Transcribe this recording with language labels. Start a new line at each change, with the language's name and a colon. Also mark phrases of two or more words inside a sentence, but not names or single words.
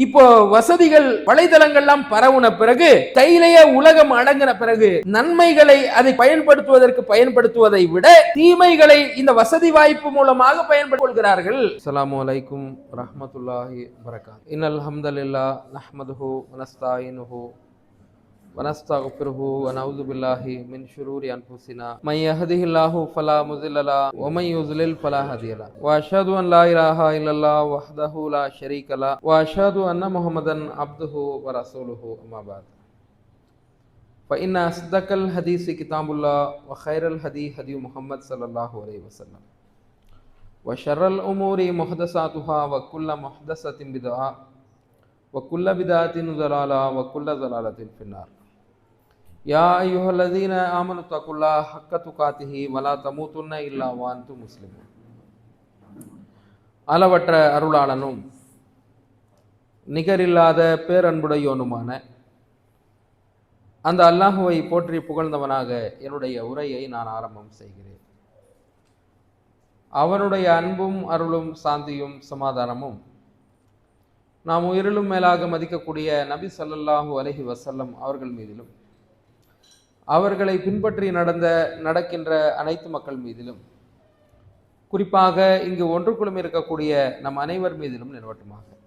Tamil: இப்போ வசதிகள் வலைதளங்கள்லாம் பரவுன பிறகு, கையிலேயே உலகம் அடங்கின பிறகு, நன்மைகளை அதை பயன்படுத்துவதை விட தீமைகளை இந்த வசதி வாய்ப்பு மூலமாக பயன்படுத்திக் கொள்கிறார்கள்.
Arabic: السلام عليكم ورحمة الله وبركاته. إن الحمد لله نحمده ونستعينه ونستغفره ونعوذ بالله من شرور أنفسنا من يهده الله فلا مضل له ومن يضلل فلا هادي له وأشهد أن لا إله إلا الله وحده لا شريك له وأشهد أن محمدا عبده ورسوله أما بعد فإن أصدق الحديث كتاب الله وخير الهدي هدي محمد صلى الله عليه وسلم وشر الأمور محدثاتها وكل محدثة بدعة وكل بدعة ضلالة وكل ضلالة في النار يا أيها الذين آمنوا اتقوا الله حق تقاته ولا تموتن إلا وأنتم مسلمون.
Tamil: அளவற்ற அருளாளனும் நிகரில்லாத பேரன்புடையோனுமான அந்த அல்லாஹுவை போற்றி புகழ்ந்தவனாக என்னுடைய உரையை நான் ஆரம்பம் செய்கிறேன். அவனுடைய அன்பும் அருளும் சாந்தியும் சமாதானமும் நாம் உயிரிலும் மேலாக மதிக்கக்கூடிய நபி
Arabic: صلى الله عليه وسلم
Tamil: அவர்கள் மீதிலும், அவர்களை பின்பற்றி நடக்கின்ற அனைத்து மக்கள் மீதிலும், குறிப்பாக இங்கு ஒன்றுக்குள்ளும் இருக்கக்கூடிய நம் அனைவர் மீதிலும் நிலவட்டுமாக.